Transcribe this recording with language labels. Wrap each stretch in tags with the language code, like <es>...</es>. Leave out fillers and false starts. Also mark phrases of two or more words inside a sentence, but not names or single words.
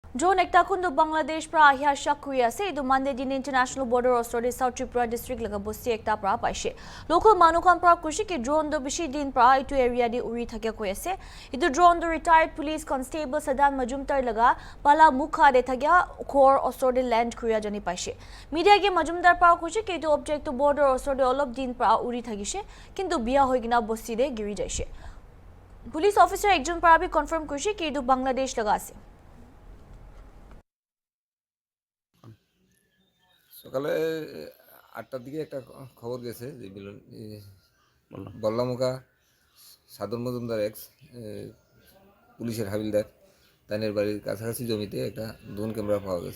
<nag>Drone ekta kundu Bangladesh pra ahya shak hui ase idu Monday din</nag> <en>international border</en> <nag>ostori South Tripura district laga bosti ekta pra paise. Local manu khan pra kushi ki drone do bishi din pra itu area di uri thakya koi ase. Idu drone do</nag> <en>retired police constable</en> <nag>Sadan Majumdar laga pala mukha de thakya core ostori land kuya jani paise. Media ke Majumdar pra kushi ki itu object to border ostori olop din pra uri thakise kintu biya hoi gina bosti de giri jaise.</nag> <en>Police officer</en> <nag>ekjon pra bi confirm kushi ki idu Bangladesh laga ase.</nag> <bn>সকালে ৮টার দিকে একটা খবর গেছে যে বল্লামুখা সাদর মজুমদার এক্স পুলিশের হাবিলদার তাদের বাড়ির কাছাকাছি জমিতে একটা</bn> <en>drone camera</en> <bn>পাওয়া গেছে।</bn>